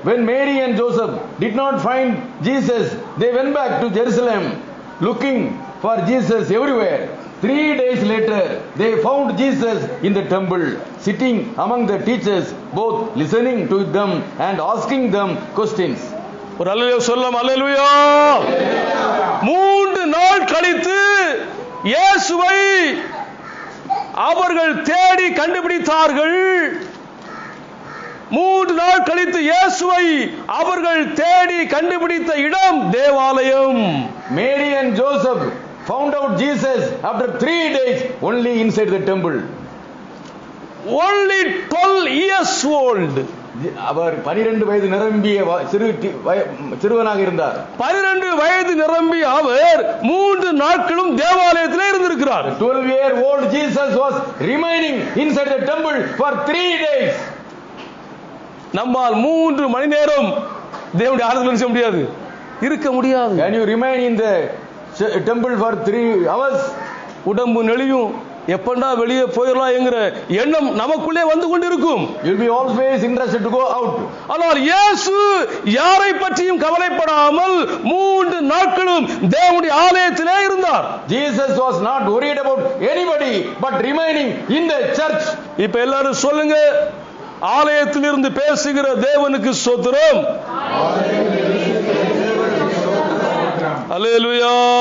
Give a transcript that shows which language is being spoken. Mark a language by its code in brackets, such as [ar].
[en] When Mary and Joseph did not find Jesus, they went back to Jerusalem looking for Jesus everywhere. 3 days later, they found Jesus in the temple, sitting among the teachers, both listening to them and asking them questions. [ta] ஒரு அல்லேலூயா சொல்லலாம். அல்லேலூயா. 3 நாள் கழித்து இயேசுவை அவர்கள் தேடி கண்டுபிடித்தார்கள். 3 நாள் கழித்து இயேசுவை அவர்கள் தேடி கண்டுபிடித்த இடம் தேவாலயம். [en] Mary and Joseph found out Jesus after 3 days only inside the temple. Only 12 years old. [ta] அவர் 12 வயது நிரம்பிய சிறுவனாக இருந்தார். 12 வயது நிரம்பிய அவர் 3 நாட்களும் தேவாலயத்திலே இருந்திருக்கிறார். [en] 12-year-old Jesus was remaining inside the temple for 3 days. [ta] நம்மால் 3 மணி நேரம் தேவனுடைய ஆராதனை செய்ய முடியாது, இருக்க முடியாது. [en] Can you remain in the temple for 3 hours? [ta] உடம்பு நெளியும், எப்பண்டா வெளியே போயிடலாம் என்கிற எண்ணம் நமக்குள்ளே வந்து கொண்டிருக்கும். [en] You'll be always interested to go out. [ta] ஆனால் இயேசு யாரை பற்றியும் கவலைப்படாமல் 3 நாட்களும் தேவனுடைய ஆலயத்திலே இருந்தார். [en] Jesus was not worried about anybody but remaining in the church. [ta] இப்ப எல்லாரும் சொல்லுங்க, ஆலயத்தில் இருந்து பேசுகிற தேவனுக்கு ஸ்தோத்திரம். அல்லேலூயா.